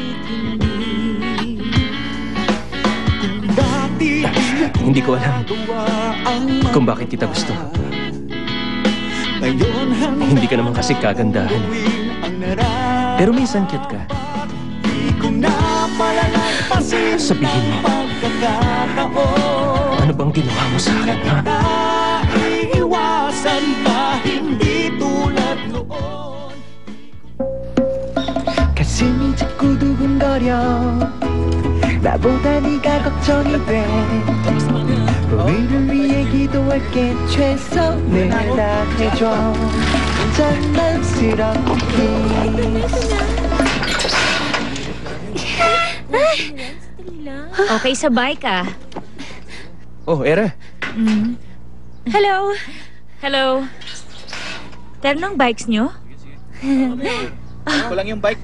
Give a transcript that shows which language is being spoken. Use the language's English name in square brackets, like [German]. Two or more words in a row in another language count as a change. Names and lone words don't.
[Filipino] Hindi ko alam kung bakit kita gusto. Hindi ka naman kasi kagandahan. Pero minsan cute ka. Sabihin mo, ano bang ginawa mo sa akin, ha? [Korean] 가슴이 자꾸 두근거려 나보다 네가 걱정이 돼 우리를 위해 기도할게 최선을 다해줘 장난스러운 kiss [Filipino] Okay, sabay ka. Oh, Era. [English] Hello. Hello. [Filipino] Tara ng bikes nyo? Ako lang yung bike.